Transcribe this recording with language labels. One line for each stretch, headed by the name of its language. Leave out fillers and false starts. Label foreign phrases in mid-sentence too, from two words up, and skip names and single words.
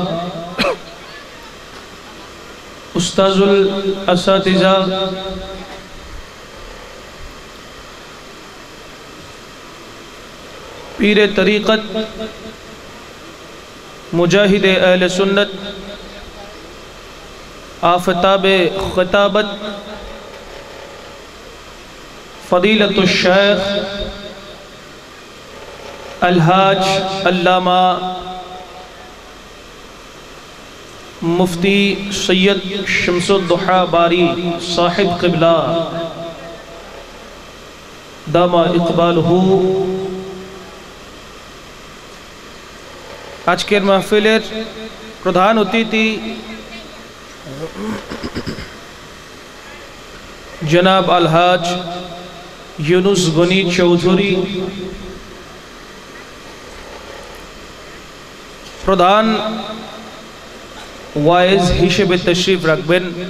Urdu: استاذ الاساتذہ، پیر طریقت، مجاہد اہل سنت, آفتاب خطابت، فضیلۃ الشیخ الحاج علامہ مفتی سید شمس الضحا باری صاحب قبلہ دامہ اقبالہ
Bangla: আজকের মাহফিলের প্রধান অতিথি জনাব আলহাজ ইউনুস গনি চৌধুরী, প্রধান ওয়াইজ হিসেবে তশরিফ রাখবেন